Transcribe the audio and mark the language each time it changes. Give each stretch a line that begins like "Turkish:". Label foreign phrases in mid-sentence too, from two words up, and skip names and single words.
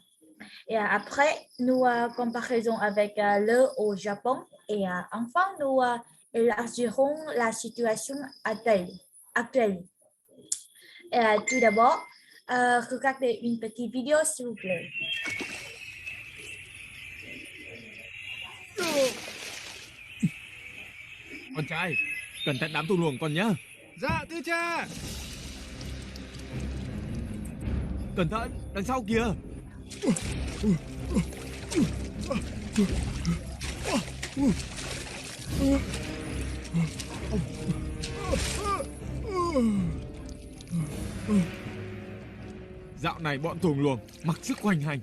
French: Et après, nous comparaison avec le au Japon. Et enfin, nous élargirons la situation actuelle. Et, tout d'abord, regardez une petite vidéo, s'il vous plaît.
Vietnamese: Con trai, cẩn thận đám thù luồng con nhá. Dạ thưa cha. Cẩn thận, đằng sau kìa. Dạo này bọn thuồng luồng mặc sức hoành hành.